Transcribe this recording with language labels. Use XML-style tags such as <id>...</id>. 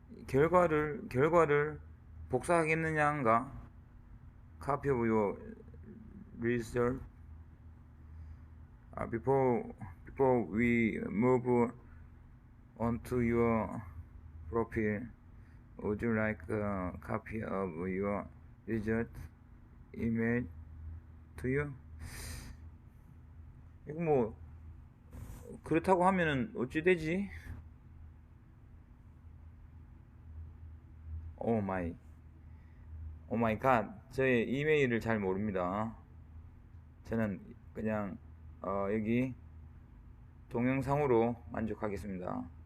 <ko>결과를 복사하겠느냐인가?</ko> <en>Copy of your result. Before we move on to your profile, would you like a copy of your result? Email to you?</en> <ko>이거 뭐 그렇다고 하면은 어찌 되지?</ko> <en>오 마이 오 마이 갓.</en> <ko>저의 이메일을 잘 모릅니다. 저는 그냥 여기 동영상으로 만족하겠습니다.</ko>